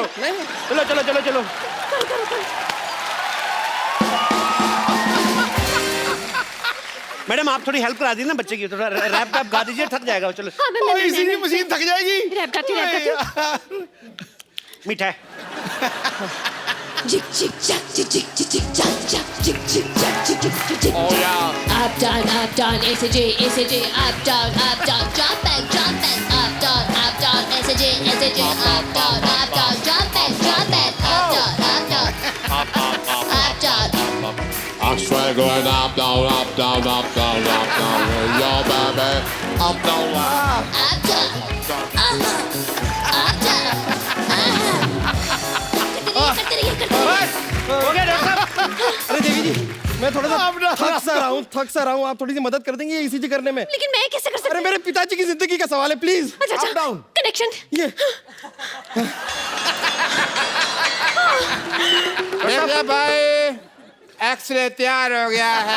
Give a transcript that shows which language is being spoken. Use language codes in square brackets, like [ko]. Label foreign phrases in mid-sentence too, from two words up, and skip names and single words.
[hi] चलो चलो चलो चलो। मैडम, आप थोड़ी हेल्प करा दीजिए ना बच्चे की, थोड़ा रैप वैप गा दीजिए, थक जाएगा। चलो। हाँ, मैं इसीलिए मशीन थक जाएगी। रैप गाती हूँ। मीठा है। [en] Jig jig jack jig jig jig jig jack jack jig jig jack jig jig jig jig. Oh yeah. Up down, ACJ, up down, jump back, up down, ACJ, up down, jump back, up down, up down. I swag going up, down, up, down, up, down, up, down. Your baby, up, down, up. Up down. Up down. [hi] करते रहिए, करते रहिए। बस हो गया डॉक्टर साहब। अरे देवी जी, मैं थोड़ा सा थक सा रहा हूँ, आप थोड़ी सी मदद कर देंगे ईसीजी करने में? लेकिन मैं कैसे कर सकती अरे मेरे पिताजी की जिंदगी का सवाल है, प्लीज। अच्छा, डाउन कनेक्शन। ये देखिए भाई, एक्सरे तैयार हो गया है।